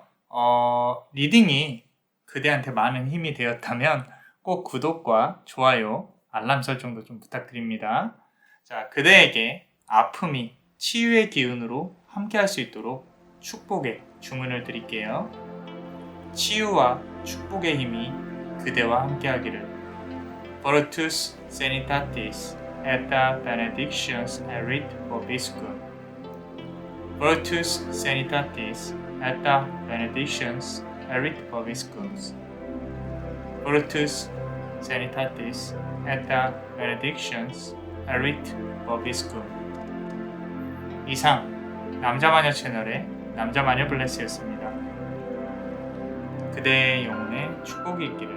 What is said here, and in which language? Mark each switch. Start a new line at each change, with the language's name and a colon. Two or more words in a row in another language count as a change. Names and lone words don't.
Korean: 리딩이 그대한테 많은 힘이 되었다면 꼭 구독과 좋아요, 알람 설정도 좀 부탁드립니다. 자, 그대에게 아픔이 치유의 기운으로 함께 할 수 있도록 축복의 주문을 드릴게요. 치유와 축복의 힘이 그대와 함께 하기를.
Latin: Virtus Sanitatis et benedictions erit vobiscum. Virtus Sanitatis et benedictions erit vobiscum. Virtus Sanitatis et benedictions erit vobiscum.
Korean: 이상 남자마녀 채널의 남자마녀 블레스였습니다. 그대의 영혼에 축복이 있기를.